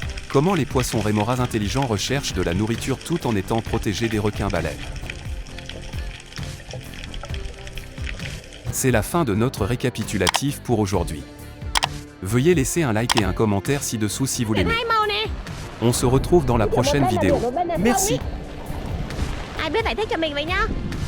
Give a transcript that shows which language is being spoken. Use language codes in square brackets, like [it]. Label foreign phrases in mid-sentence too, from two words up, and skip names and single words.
[fr] Comment les poissons rémoras intelligents recherchent de la nourriture tout en étant protégés des requins-baleines. C'est la fin de notre récapitulatif pour aujourd'hui. Veuillez laisser un like et un commentaire ci-dessous si vous l'aimez. On se retrouve dans la prochaine vidéo. Merci. [vi] Ai biết giải thích cho mình vậy nhá.